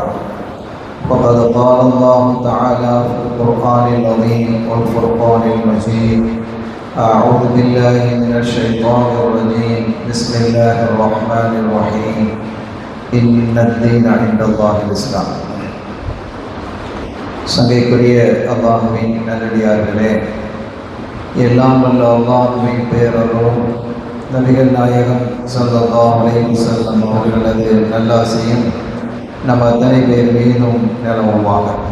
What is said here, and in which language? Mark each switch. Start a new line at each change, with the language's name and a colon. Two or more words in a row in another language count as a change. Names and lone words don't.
Arabic: وقد قال الله تعالى في القرآن العظيم والفرقان المجيد: أعوذ بالله من الشيطان الرجيم، بسم الله الرحمن الرحيم، إن الدين عند الله الإسلام.
Tamil: சங்கைக்குரிய அல்லாஹ்வின் நல்லடியார்களே, எல்லாம் வல்ல அல்லாஹ்வின் பேரருளும் நபிகள் நாயகம்
Arabic: صلى الله عليه وسلم
Tamil: அவர்களது நல்லாசியும் நம்ம அத்தனை பேர் மீதும் நிலவுமாக.